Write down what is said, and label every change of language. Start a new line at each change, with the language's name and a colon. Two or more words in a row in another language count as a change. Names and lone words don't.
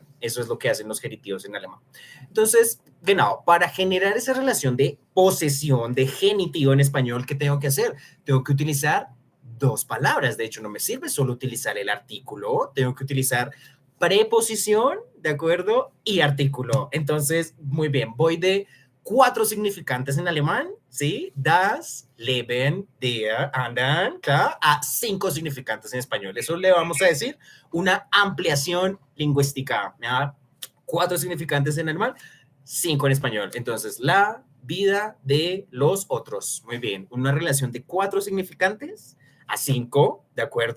Spanish: Eso es lo que hacen los genitivos en alemán. Entonces, genau, para generar esa relación de posesión, de genitivo en español, ¿qué tengo que hacer? Tengo que utilizar dos palabras. De hecho, no me sirve solo utilizar el artículo, tengo que utilizar preposición, ¿de acuerdo? Y artículo. Entonces, muy bien, voy de 4 significantes en alemán, ¿sí?
German: Das, Leben, der, anderen, klar,
Spanish: a 5 significantes en español. Eso le vamos a decir una ampliación lingüística, ¿ya? 4 significantes en alemán, 5 en español. Entonces, la vida de los otros. Muy bien, una relación de 4 significantes a 5, ¿de acuerdo?